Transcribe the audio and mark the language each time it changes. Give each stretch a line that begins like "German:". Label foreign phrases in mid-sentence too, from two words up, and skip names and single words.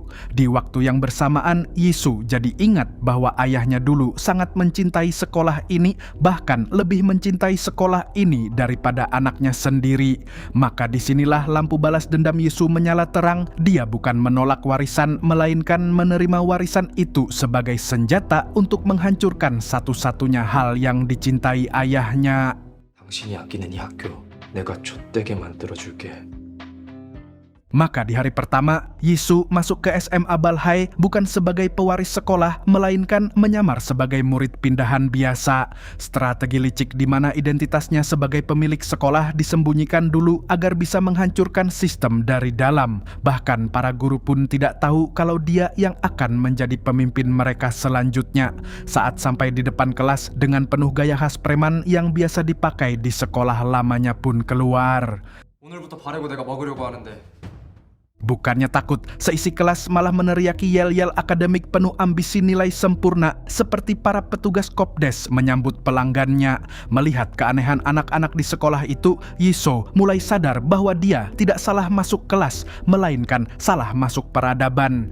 Indonesian: Di waktu yang bersamaan, Yisu jadi ingat bahwa ayahnya dulu sangat mencintai sekolah ini, bahkan lebih mencintai sekolah ini daripada anaknya sendiri. Maka disinilah lampu balas dendam Yisu menyala terang. Dia bukan menolak warisan, melainkan menerima warisan itu sebagai senjata untuk menghancurkan satu-satunya hal yang dicintai ayahnya.
Korean: 당신이 아끼는 이 학교 내가 좆되게 만들어줄게.
Indonesian: Maka di hari pertama, Yisu masuk ke SMA Balhae bukan sebagai pewaris sekolah, melainkan menyamar sebagai murid pindahan biasa. Strategi licik di mana identitasnya sebagai pemilik sekolah disembunyikan dulu agar bisa menghancurkan sistem dari dalam. Bahkan para guru pun tidak tahu kalau dia yang akan menjadi pemimpin mereka selanjutnya. Saat sampai di depan kelas dengan penuh gaya khas preman yang biasa dipakai di sekolah lamanya pun keluar.
Korean: 오늘부터 바래고 내가 먹으려고 하는데
Indonesian: Bukannya takut, seisi kelas malah meneriaki yel-yel akademik penuh ambisi nilai sempurna seperti para petugas Kopdes menyambut pelanggannya. Melihat keanehan anak-anak di sekolah itu, Yiso mulai sadar bahwa dia tidak salah masuk kelas, melainkan salah masuk peradaban.